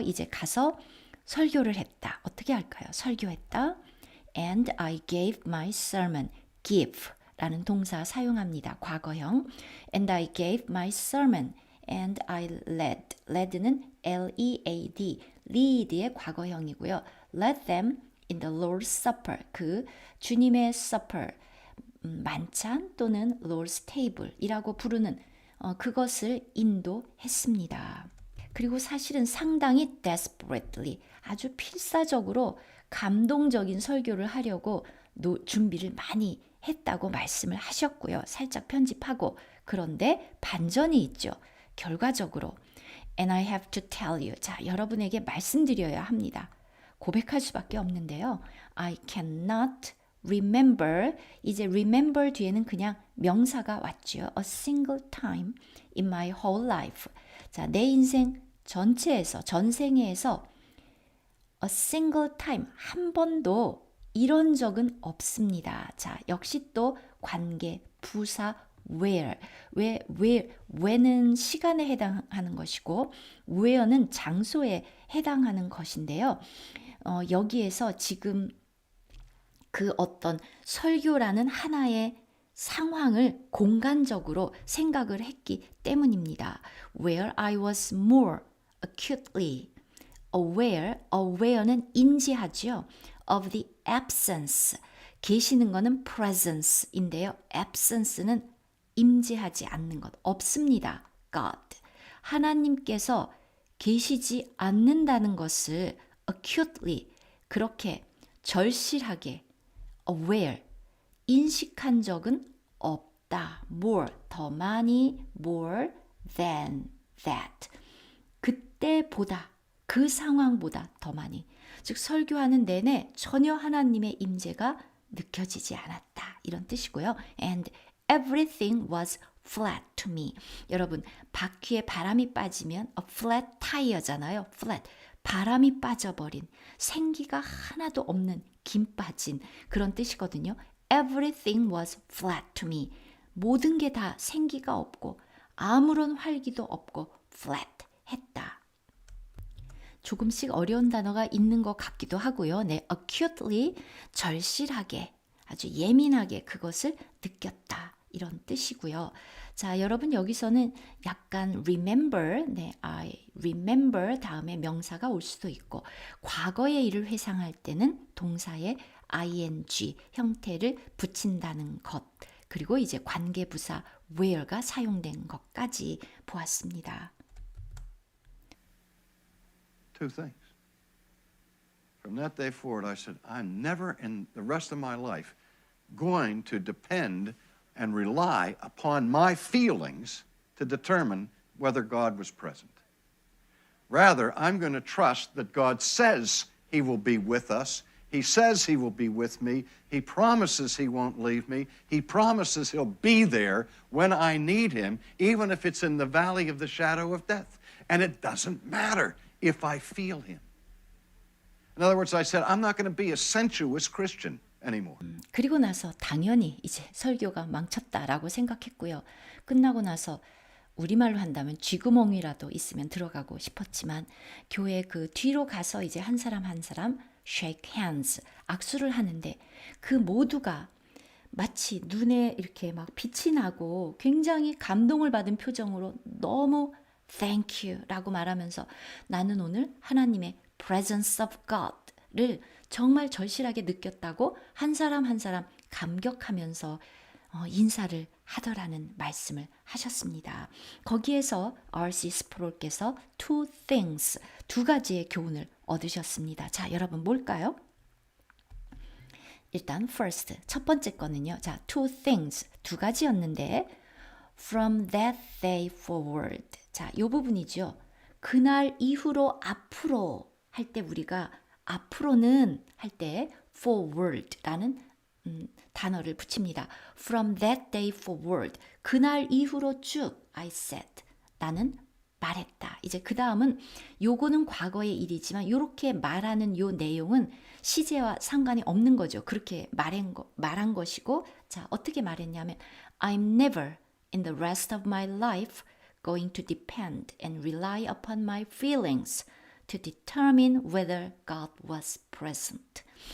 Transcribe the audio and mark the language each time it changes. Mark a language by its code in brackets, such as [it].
[ko] 이제 가서 설교를 했다. 어떻게 할까요? 설교했다. [en] And I gave my sermon. [ko] give 라는 동사 사용합니다. 과거형. [en] And I gave my sermon. And I led. led는 L-E-A-D. [ko] lead의 과거형이고요. [en] led them in the Lord's Supper. [ko] 그 주님의 supper. 만찬 또는 Lord's Table이라고 부르는 그것을 인도했습니다. 그리고 사실은 상당히 desperately, 아주 필사적으로 감동적인 설교를 하려고 준비를 많이 했다고 말씀을 하셨고요. 살짝 편집하고. 그런데 반전이 있죠. 결과적으로 [en] And I have to tell you. [ko] 자, 여러분에게 말씀드려야 합니다. 고백할 수밖에 없는데요. [en] I cannot remember. [ko] 이제 remember 뒤에는 그냥 명사가 왔죠. [en] A single time in my whole life. [ko] 자, 내 인생 전체에서, 전생에서 [en] a single time, [ko] 한 번도 이런 적은 없습니다. 자, 역시 또 관계, 부사, where. where는 시간에 해당하는 것이고, where는 장소에 해당하는 것인데요. 여기에서 지금 그 어떤 설교라는 하나의 상황을 공간적으로 생각을 했기 때문입니다. [en] Where I was more acutely aware, [ko] aware는 인지하죠. [en] Of the absence, [ko] 계시는 거는 [en] presence인데요. absence는 [ko] 임재하지 않는 것 없습니다. [en] God. [ko] 하나님께서 계시지 않는다는 것을 acutely 그렇게 절실하게 aware 인식한 적은 없다. [en] more [ko] 더 많이 [en] more than that. [ko] 그때보다 그 상황보다 더 많이. 즉 설교하는 내내 전혀 하나님의 임재가 느껴지지 않았다. 이런 뜻이고요. [en] And everything was flat to me. [ko] 여러분 바퀴에 바람이 빠지면 a flat tire잖아요. [en] flat. [ko] 바람이 빠져버린 생기가 하나도 없는 김 빠진 그런 뜻이거든요. [en] Everything was flat to me. [ko] 모든 게 다 생기가 없고 아무런 활기도 없고 flat 했다. 조금씩 어려운 단어가 있는 것 같기도 하고요. 네, acutely 절실하게 아주 예민하게 그것을 느꼈다. 이런 뜻이고요. 자, 여러분 여기서는 약간 remember, 네, [en] I remember [ko] 다음에 명사가 올 수도 있고 과거의 일을 회상할 때는 동사의 ing 형태를 붙인다는 것 그리고 이제 관계부사 where가 사용된 것까지 보았습니다. [en] Two things. From that day forward, I said, I'm never in the rest of my life going to depend and rely upon my feelings to determine whether God was present. Rather, I'm going to trust that God says He will be with us. He says He will be with me. He promises He won't leave me. He promises He'll be there when I need Him, even if it's in the valley of the shadow of death. And it doesn't matter if I feel Him. In other words, I said, I'm not going to be a sensuous Christian anymore. [ko] 그리고 나서 당연히 이제 설교가 망쳤다라고 생각했고요. 끝나고 나서 우리말로 한다면 쥐구멍이라도 있으면 들어가고 싶었지만 교회 그 뒤로 가서 이제 한 사람 한 사람 [en] shake hands [ko] 악수를 하는데 그 모두가 마치 눈에 이렇게 막 빛이 나고 굉장히 감동을 받은 표정으로 너무 [en] thank you [ko] 라고 말하면서 나는 오늘 하나님의 [en] presence of God [ko] 를 정말 절실하게 느꼈다고 한 사람 한 사람 감격하면서 인사를 하더라는 말씀을 하셨습니다. 거기에서 R.C. 스프롤께서 [en] two things, [ko] 두 가지의 교훈을 얻으셨습니다. 자, 여러분 뭘까요? 일단 first, 첫 번째 거는요. 자, [en] two things, [ko] 두 가지였는데 [en] from that day forward. [ko] 자, 요 부분이죠. 그날 이후로 앞으로 할 때 우리가 앞으로는 할 때 forward라는 단어를 붙입니다. [en] From that day forward. [ko] 그날 이후로 쭉 [en] I said. [ko] 나는 말했다. 이제 그 다음은 요거는 과거의 일이지만 요렇게 말하는 요 내용은 시제와 상관이 없는 거죠. 그렇게 말한 것이고 자 어떻게 말했냐면 [en] I'm never in the rest of my life going to depend and rely upon my feelings to determine whether God was present.